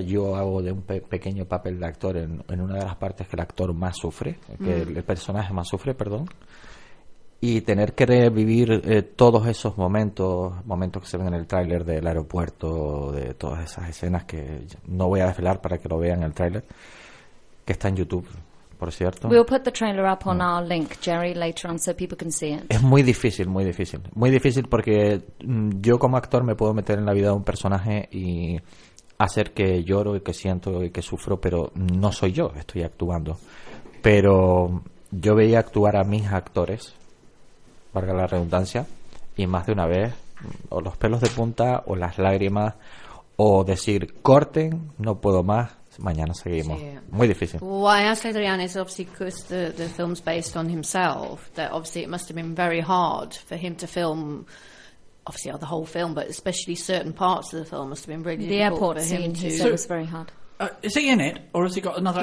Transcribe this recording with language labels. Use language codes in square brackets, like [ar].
[es] Yo hago de un pequeño papel de actor en una de las partes que el actor más sufre, que el personaje más sufre, perdón. Y tener que revivir todos esos momentos que se ven en el tráiler del aeropuerto, de todas esas escenas que no voy a desvelar para que lo vean en el tráiler, que está en YouTube, por cierto. [en] We'll put the trailer up on our link, Jerry, later on so people can see it. [es] Es muy difícil, muy difícil. Muy difícil porque yo como actor me puedo meter en la vida de un personaje y hacer que lloro y que siento y que sufro, pero no soy yo, estoy actuando. Pero yo veía actuar a mis actores, valga la redundancia, y más de una vez, o los pelos de punta, o las lágrimas, o decir, corten, no puedo más, mañana seguimos. Sí. Muy difícil. [en] Well, I asked Adrian is obviously because the film's based on himself, that obviously it must have been very hard for him to film, obviously the whole film, but especially certain parts of the film must have been really difficult for him. The airport scene, he said, was very hard. Is he in it, or has he got another?